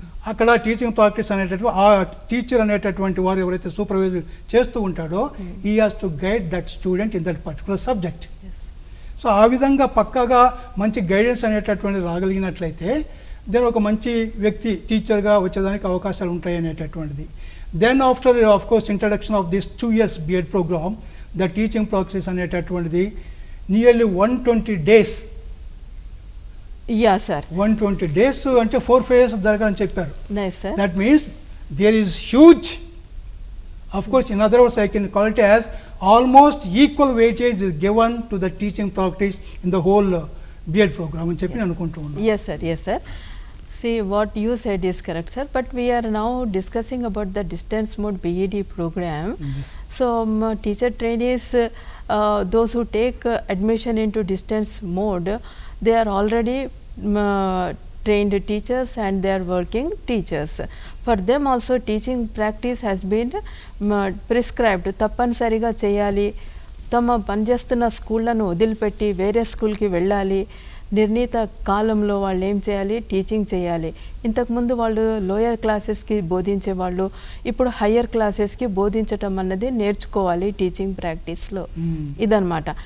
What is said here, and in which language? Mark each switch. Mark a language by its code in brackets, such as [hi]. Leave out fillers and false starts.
[te] అక్కడ teaching practice అనేటటువంటి ఆ టీచర్ అనేటటువంటి వారు ఎవరైతే సూపర్వైజ్ చేస్తూ ఉంటాడో [en] He has to guide that student in that particular subject. [te] So ఆ విధంగా పక్కాగా మంచి గైడెన్స్ అనేటటువంటి రాగలిగినట్లయితే దెన్ ఒక మంచి వ్యక్తి టీచర్గా వచ్చేదానికి అవకాశాలు ఉంటాయి అనేటటువంటిది. [en] Then after of course introduction of this 2 years B.Ed program, the teaching practice అనేటటువంటిది nearly 120 days. Yeah sir. [te] 120 days అంటే 4 phases జరగాలని చెప్పారు. [en] Nice sir. That means there is huge, of course in other words I can call it as almost equal weightage is given to the teaching practice in the whole B.Ed program [te] అని చెప్పి అనుకుంటూ ఉన్నాను. [en] Yes sir, yes sir. See, what you said is correct, sir. But we are now discussing about the distance mode B.Ed program. Yes. So, teacher trainees, those who take admission into distance mode, they are already trained teachers and they are working teachers. For them also, teaching practice has been prescribed. [te] తప్పనిసరిగా చేయాలి, తమ పనిచేస్తున్న స్కూళ్ళను వదిలిపెట్టి వేరే స్కూల్కి వెళ్ళాలి, నిర్ణీత కాలంలో వాళ్ళు ఏం చేయాలి, టీచింగ్ చేయాలి. ఇంతకుముందు వాళ్ళు లోయర్ క్లాసెస్కి బోధించేవాళ్ళు, ఇప్పుడు హయ్యర్ క్లాసెస్కి బోధించటం అన్నది నేర్చుకోవాలి టీచింగ్ ప్రాక్టీస్లో. ఇదన్నమాట.